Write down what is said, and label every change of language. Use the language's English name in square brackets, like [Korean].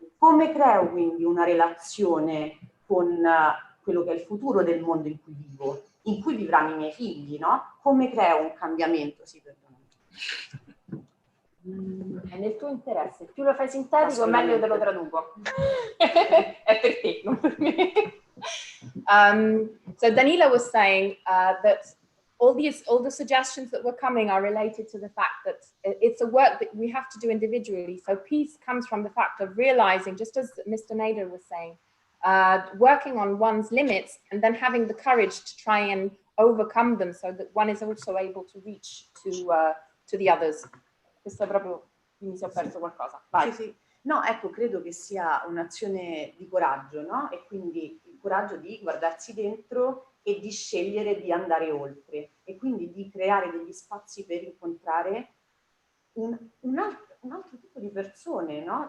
[Italian] Come creo quindi una relazione con quello che è il futuro del mondo in cui vivo, in cui vivranno i miei figli, no? Come creo un cambiamento? Sì, perdonami. È nel tuo interesse, più lo fai sintetico meglio te lo traduco. È per te, non per me. [English] So Danila was saying that all the suggestions that were coming are related to the fact that it's a work that we have to do individually. So peace comes from the fact of realizing, just as Mr. Nader was saying, working on one's limits and then having the courage to try and overcome them so that one is also able to reach to the others. [Italian] Questo è proprio, mi si è perso qualcosa. Vai. Sì, sì. No, ecco, credo che sia un'azione di coraggio, no? E quindi il coraggio di guardarsi dentro e di scegliere di andare oltre e quindi di creare degli spazi per incontrare un altro tipo di persone, no?